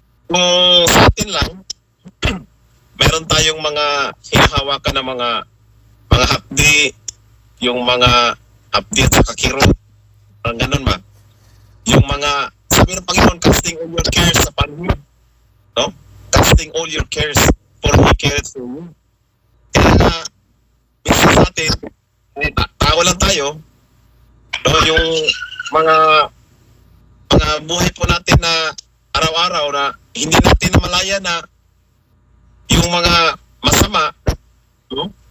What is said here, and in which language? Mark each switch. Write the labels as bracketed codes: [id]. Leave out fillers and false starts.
[tl] Kung sa atin lang, meron tayong mga hinahawakan na mga hapdi, yung mga hapdi at saka kirot, parang ganun ba? Yung mga, sabi ng Panginoon, [en] casting all your cares upon Him. entrusting all your cares for He cares for you. [tl] Kaya nga, minsan sa atin, tao lang tayo, no, yung mga buhay po natin na araw-araw na hindi natin namalaya na yung mga masama, no?